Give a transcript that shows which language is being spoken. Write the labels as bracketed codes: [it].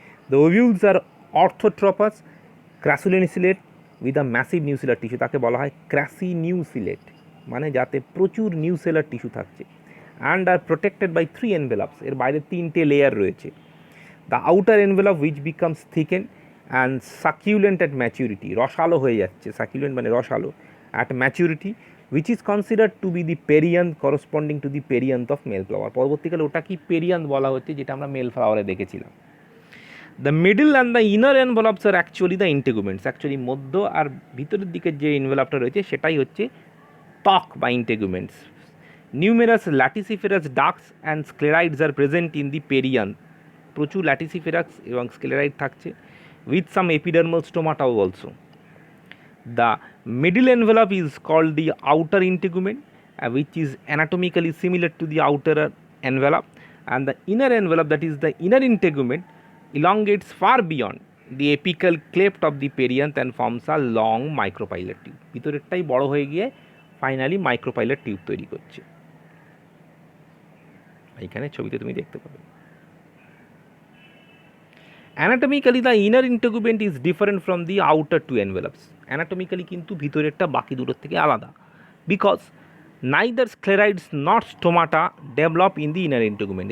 [en] The ovules are orthotropous crassinucellate with a massive nucellar tissue. [bn] তাকে বলা হয় ক্র্যাসিনিউসিলেট, মানে যাতে প্রচুর নিউসেলার টিস্যু থাকছে। [en] And are protected by 3 envelopes. [bn] এর বাইরে 3টে লেয়ার রয়েছে। [en] The outer envelope which becomes thicken and succulent at maturity. [bn] রসালো হয়ে যাচ্ছে, সাকিউলেন্ট মানে রসালো, [en] At maturity which is considered to be the perianth corresponding to the perianth of male flower. [bn] পরবর্তীকালে ওটা কি পেরিয়ান্থ বলা হচ্ছে, যেটা আমরা মেল ফ্লাওয়ারে দেখেছিলাম। [en] The middle and the inner envelopes are actually the integuments. [bn] Actually মধ্য আর ভিতরের দিকের যে এনভেলপটা রয়েছে সেটাই হচ্ছে ত্বক বা ইন্টেগুমেন্টস। [en] Numerous laticiferous ducts and sclereids are present in the perianth. [bn] প্রচুর ল্যাটিসিফেরাস এবং স্ক্লেরাইড থাকছে, [en] With some epidermal স্টোমাটাও also. The middle envelope is called the outer integument, which is anatomically similar to the outer envelope, and the inner envelope, that is the inner integument, elongates far beyond the apical cleft of the perianth and forms a long micropillar tube. [bn] ভিতরেরটাই বড় হয়ে গিয়ে finally মাইক্রোপাইলার tube তৈরি করছে। এইখানে ছবিতে তুমি দেখতে পাবে। [en] Anatomically the inner integument is different from the outer two envelopes. [bn] Anatomically কিন্তু ভিতরেরটা বাকি দুটোর থেকে আলাদা, [en] Because neither sclereids not stomata develop in the inner integument.